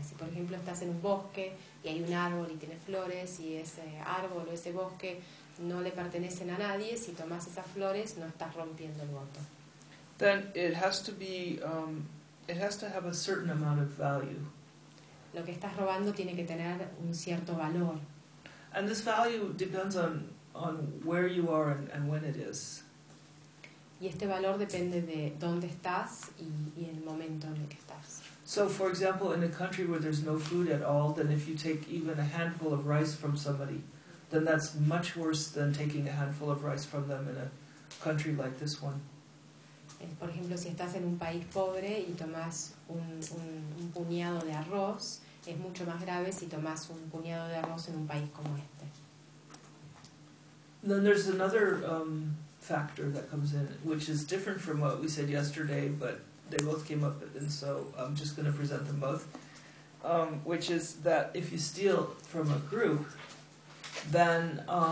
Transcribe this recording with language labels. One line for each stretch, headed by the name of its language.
Spanish: Si, por ejemplo, estás en un bosque y hay un árbol y tiene flores y ese árbol o ese bosque no le pertenecen a nadie, si tomas esas flores, no estás rompiendo el voto.
English: Then it has to be, it has to have a certain amount of value.
Spanish: Lo que estás robando tiene que tener un cierto valor.
English: And this value depends on where you are and when it is.
Spanish: Y este valor depende de dónde estás y el momento en el que estás.
English: So, for example, in a country where there's no food at all, then if you take even a handful of rice from somebody, then that's much worse than taking a handful of rice from them in a country like this one.
Spanish: Por ejemplo, si estás en un país pobre y tomas un puñado de arroz, es mucho más grave si tomas un puñado de arroz en un país como este.
English: Then there's another factor that comes in, which is different from what we said yesterday, but they both came up, and so I'm just going to present them both, which is that if you steal from a group, then